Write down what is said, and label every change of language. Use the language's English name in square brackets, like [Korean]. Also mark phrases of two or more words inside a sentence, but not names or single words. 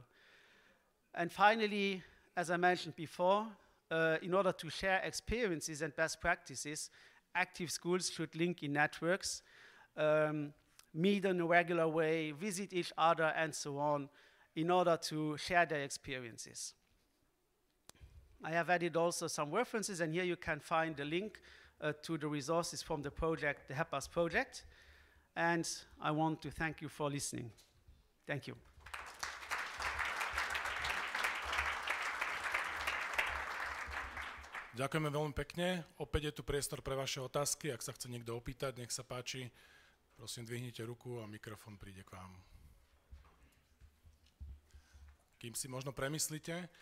[English] And finally, as I mentioned before, in order to share experiences and best practices, active schools should link in networks, meet in a regular way, visit each other, and so on, in order to share their experiences. I have added also some references, and here you can find the link to the resources from the project, the HEPAS project. And I want to thank you for listening. Thank you. [Slovak] Ďakujeme veľmi pekne. Opäť je tu priestor pre vaše otázky. Ak sa chce niekto opýtať, nech sa páči. Prosím, dvihnite ruku a mikrofón príde k vám. Kým si možno premyslíte.